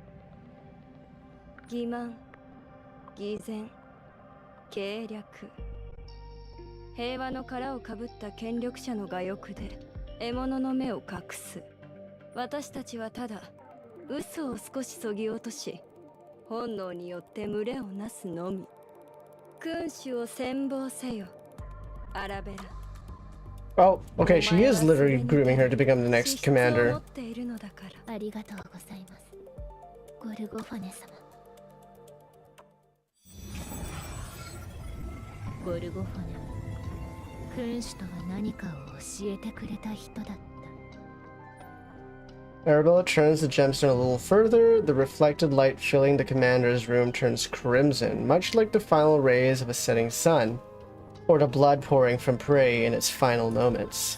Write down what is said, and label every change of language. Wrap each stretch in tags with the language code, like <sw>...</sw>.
<ja>"欺瞞、偽善、計略、平和の殻をかぶった権力者の我欲で獲物の目を隠す。私たちはただ嘘を少しそぎ落とし、本能によって群れをなすのみ。君主を羨望せよ、アラベラ。</ja> <en>Oh, okay, she is literally grooming her to become the next commander.</en> <ja>ありがとうございます、ゴルゴファネ様。ゴルゴファネは君主とは何かを教えてくれた人だった。</ja> <en>Arabella turns the gemstone a little further. The reflected light filling the commander's room turns crimson, much like the final rays of a setting sun, or the blood pouring from prey in its final moments.</en>